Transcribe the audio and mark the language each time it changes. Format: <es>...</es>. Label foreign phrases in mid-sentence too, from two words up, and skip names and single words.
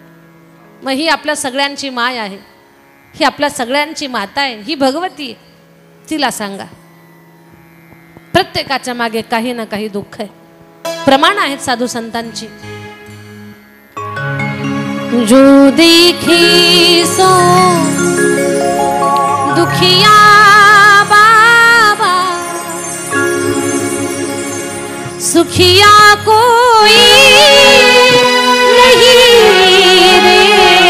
<mr>मग ही आपल्या सगळ्यांची माय आहे, ही आपल्या सगळ्यांची माता आहे, ही भगवती. तिला सांगा, प्रत्येकाच्या मागे काही ना काही दुःख आहे. प्रमाण आहेत साधू संतांची.</mr> <hi>जो देखी सो दुखिया बाबा, सुखिया कोई नहीं रे.</hi>